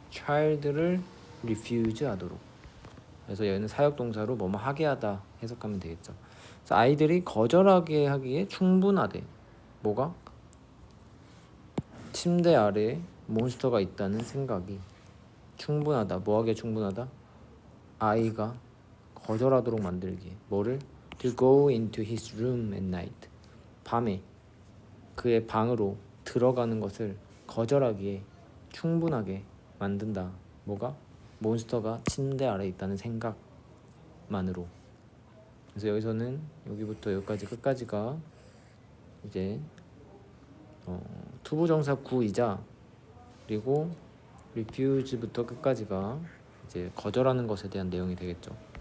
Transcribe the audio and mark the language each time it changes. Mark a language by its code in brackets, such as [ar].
[ko] child를 refuse 하도록. 그래서 얘는 사역동사로 뭐뭐 하게 하다 해석하면 되겠죠. 그래서 아이들이 거절하게 하기에 충분하대. 뭐가? 침대 아래에 몬스터가 있다는 생각이 충분하다. 뭐하기에 충분하다? 아이가 거절하도록 만들기에. 뭐를? [en] To go into his room at night. [ko] 밤에 그의 방으로 들어가는 것을 거절하기에 충분하게 만든다. 뭐가? 몬스터가 침대 아래에 있다는 생각만으로. 그래서 여기서는 여기부터 여기까지 끝까지가 이제 투부정사 구이자 그리고 refuse부터 끝까지가 이제 거절하는 것에 대한 내용이 되겠죠.